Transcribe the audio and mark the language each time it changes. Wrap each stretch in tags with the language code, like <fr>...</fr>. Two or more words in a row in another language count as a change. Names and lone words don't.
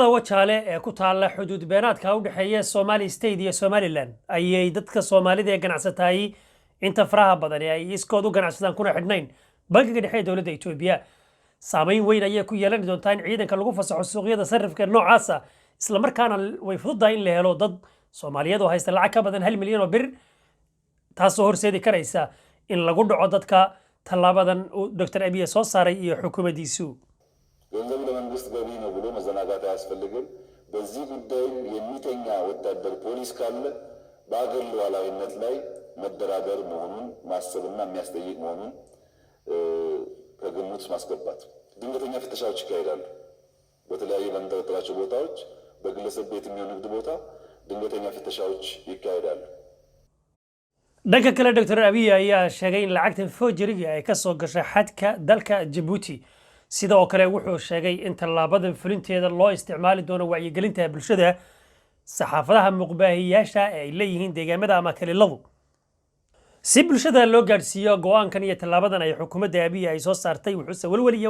<so>Wajaale ee ku taala xuduud beenaadka u dhaxeeya Somali State iyo Somaliland ayay dadka Soomaalida ee ganacsatay inta faraha badan ay iskood u ganacsadaan kuna xidhnayn bangiga dhexe dawladda Itoobiya saameyn weyn ayay ku yeelan doontaa in ciidanka lagu fasaxo suuqyada sarifka noocaas ah isla markaana way fududahay in la helo dad Soomaaliyeed oo haysta lacag ka badan 1 milyan oo bir taasoo horseedi karaysa in lagu dhaco dadka talaabadan Dr. Abiy soo saaray iyo xukuumaddiisu</so> <am>ገንዘቡ ለመንግስት ገቢ ነው ብሎ መዘናጋት አያስፈልግም። በዚህ ጉዳይ የሚተኛ ወታደር ፖሊስ ካለ በአገር ሉዓላዊነት ላይ መደራደር መሆኑን ማሰብና የሚያስጠይቅ መሆኑን ከግምት ማስገባት ድንገተኛ ፍተሻዎች ይካሄዳሉ። በተለያዩ በምንጠረጥራቸው ቦታዎች በግለሰብ ቤት የሚሆን ንግድ ቦታ ድንገተኛ ፍተሻዎች ይካሄዳሉ።</am> <so>dhanka kale Dr. Abiy ayaa sheegay in lacagtan forgery ay ka soo gashay xadka dalka Djibouti sidoo kale wuxuu sheegay in talaabadan fulinteeda loo isticmaali doono wacyigelinta bulshada saxaafadaha muqbaahiyaasha ay leeyihiin deegaamada ama kaleeladu si bulshada loo gaarsiiyo go'aankan iyo talaabadan ay xukuumadda Abiy ay soo saartay wuxuu walwal iyo</so>